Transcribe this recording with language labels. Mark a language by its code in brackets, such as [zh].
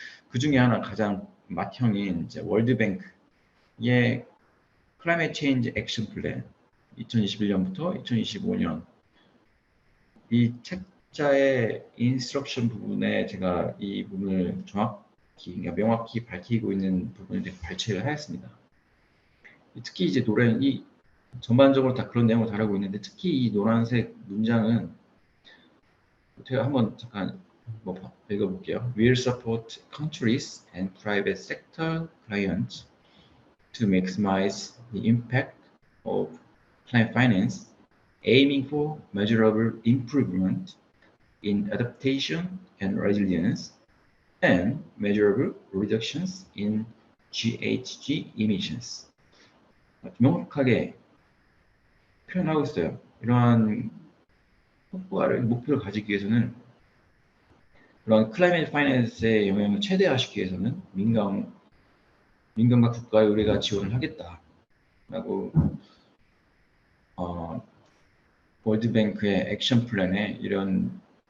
[ko] 그 중에 하나 가장 맏형인 이제 월드뱅크의 클라이밋 체인지 액션 플랜 2021년부터 2025년 이 책자의 인스트럭션 부분에 제가 이 부분을 그러니까 명확히 밝히고 있는 부분을 발췌를 하였습니다. 특히 이제 이 전반적으로 다 그런 내용을 다루고 있는데 특히 이 노란색 문장은 제가 한번 잠깐 읽어볼게요. [en] We'll support countries and private sector clients to maximize the impact of climate finance, aiming for measurable improvement in adaptation and resilience, and measurable reductions in GHG emissions. [ko] 명확하게 표현하고 있어요. 이러한 목표를 가지기 위해서는 그런 클라이밋 파이낸스의 영향을 최대화시키기 위해서는 민간과 국가에 우리가 지원을 하겠다라고 월드뱅크의 액션 플랜에 이런